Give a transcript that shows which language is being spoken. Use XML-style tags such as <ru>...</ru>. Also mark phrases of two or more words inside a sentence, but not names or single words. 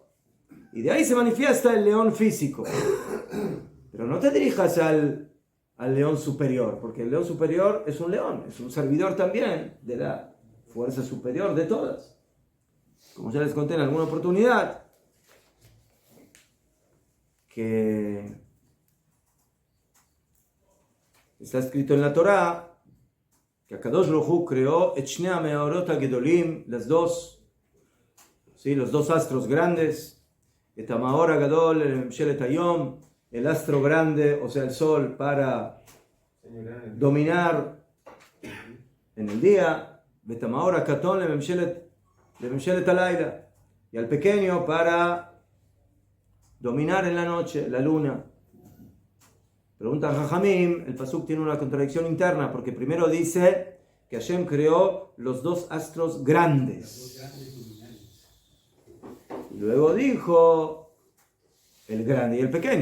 <es>Y de ahí se manifiesta el león físico. Pero no te dirijas al león superior, porque el león superior es un león, es un servidor también de la fuerza superior de todas. Como ya les conté en alguna oportunidad, que está escrito en la Torá que</es> <he>הקדוש ברוך הוא creó את שני המאורות הגדולים,</he> <es>los dos astros grandes,</es> <he>את המאור הגדול ממשלת היום,</he> <es>el astro grande, o sea el sol, para dominar en el día,</es> <he>את המאור הקטן ממשלת הלילה,</he> <es>y al pequeño para dominar en la noche, la luna. Pregunta Jajamim, el pasuk tiene una contradicción interna, porque primero dice que Hashem creó los dos astros grandes. Y luego dijo el grande y el pequeño.</es>